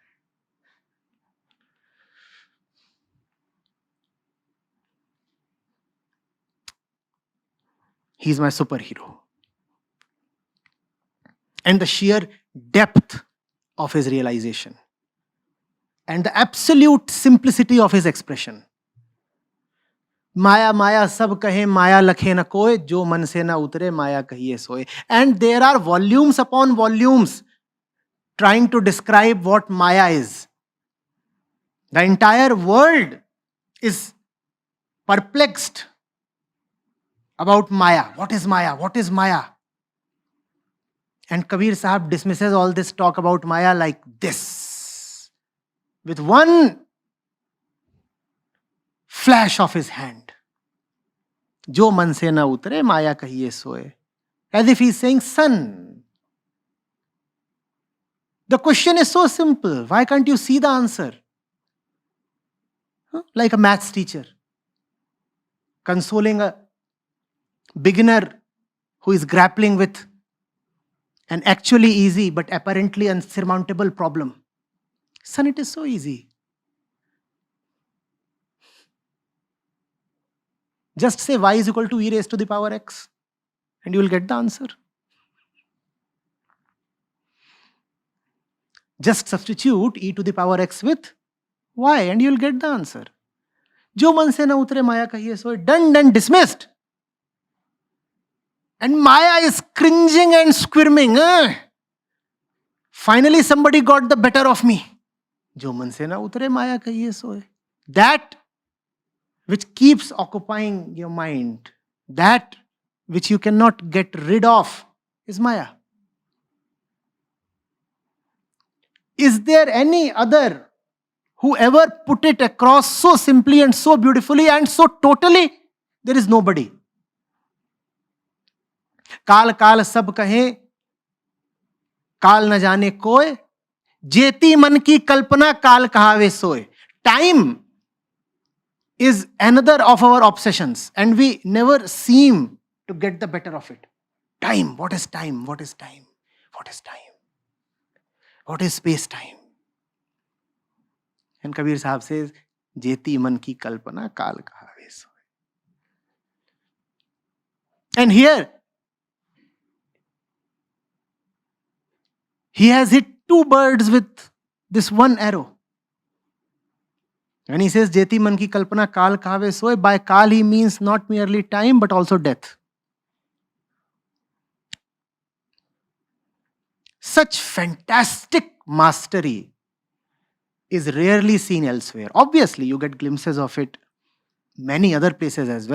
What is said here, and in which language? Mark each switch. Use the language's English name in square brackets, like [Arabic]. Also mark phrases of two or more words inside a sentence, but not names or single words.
[English] He's my superhero. And the sheer depth of his realization and the absolute simplicity of his expression. [Hindi] माया माया सब कहे माया लखे न कोय, जो मन से न उतरे माया कहिए सोए. [English] And there are volumes upon volumes trying to describe what Maya is. The entire world is perplexed about Maya. What is Maya? What is Maya? And Kabir Sahib dismisses all this talk about Maya like this, with one flash of his hand. [Hindi] जो मन से न उतरे, माया कहिए सोए. [English] As if he's saying, son, the question is so simple. Why can't you see the answer? Like a maths teacher consoling a beginner who is grappling with an actually easy but apparently unsurmountable problem. Son, it is so easy. Just say y is equal to e raised to the power x and you will get the answer. Just substitute e to the power x with y and you will get the answer. [Hindi] जो मन से न उतरे माया कहिए सोए, [English] done, dismissed. And Maya is cringing and squirming. Finally somebody got the better of me. [Hindi] जो मन से न उतरे माया कहिए सोए. [English] That which keeps occupying your mind, that which you cannot get rid of, is Maya. Is there any other who ever put it across so simply and so beautifully and so totally? There is nobody. [Hindi] काल काल सब कहे, काल न जाने कोय, जेती मन की कल्पना काल कहावे सोए. [English] Time is another of our obsessions and we never seem to get the better of it. Time, what is time? What is time? What is time? What is space-time? And Kabir Sahib says, [Hindi] जेती मन की कल्पना काल कहावे सोय. [English] And here, he has hit two birds with this one arrow. When he says, [Hindi] जेती मन की कल्पना काल कहावे सोय, [English] by kal he means not merely time but also death. Such fantastic mastery is rarely seen elsewhere. Obviously, you get glimpses of it many other places as well.